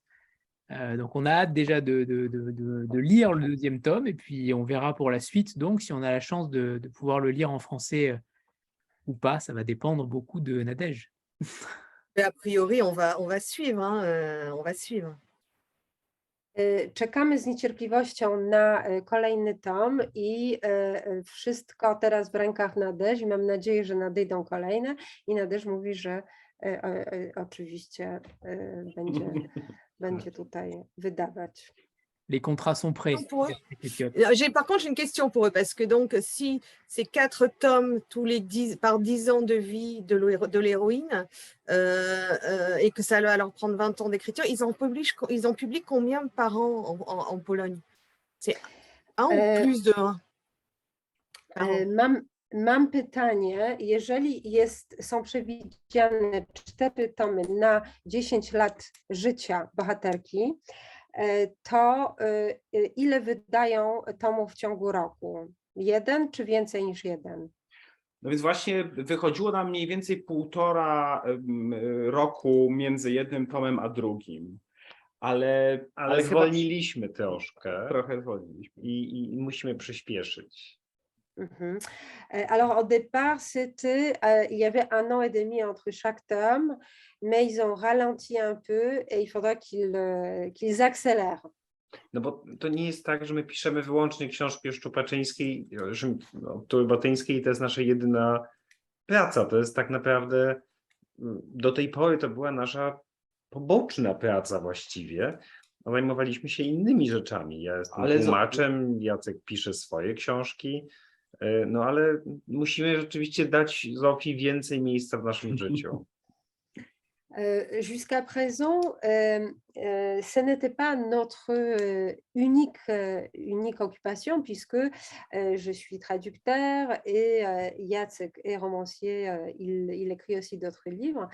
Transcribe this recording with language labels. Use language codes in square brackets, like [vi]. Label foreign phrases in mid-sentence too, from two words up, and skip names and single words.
[fr] Donc on a hâte déjà de lire le 2e tome et puis on verra pour la suite, donc si on a la chance de pouvoir le lire en français ou pas, ça va dépendre beaucoup de Nadège. Et a priori, on va suivre, hein, on va suivre. [pl] Czekamy z niecierpliwością na kolejny tom i wszystko teraz w rękach Nadège i mam nadzieję, że nadejdą kolejne i Nadège mówi, że oczywiście będzie tutaj wydawać. [fr] Les contrats sont prêts. Par contre, j'ai une question pour eux, parce que donc, si ces 4 tomes par 10 ans de vie de l'héroïne, et que ça va leur prendre 20 ans d'écriture, ils en publient combien par an en Pologne? C'est un ou plus de 1? [pl] Mam pytanie, jeżeli są przewidziane 4 tomy na 10 lat życia bohaterki, to ile wydają tomów w ciągu roku? 1 czy więcej niż 1? No więc właśnie wychodziło nam mniej więcej 1,5 roku między jednym tomem a drugim. Ale zwolniliśmy troszkę. Trochę zwolniliśmy. I musimy przyspieszyć. [fr] Alors au départ, il y avait 1 an et demi entre chaque tome, mais ils ont ralenti un peu et il faudra qu'ils accélèrent. [pl] No bo to nie jest tak, że my piszemy wyłącznie książki o Szczupaczyńskiej, Botyńskiej, to jest nasza jedyna praca. To jest tak naprawdę, do tej pory to była nasza poboczna praca właściwie. Zajmowaliśmy się innymi rzeczami. Ja jestem tłumaczem, Jacek pisze swoje książki. No ale musimy rzeczywiście dać Zofii więcej miejsca w naszym życiu. [fr] Jusqu'à présent, ce n'était pas notre unique occupation puisque je suis traducteur et Jacek est romancier, il écrit aussi d'autres livres.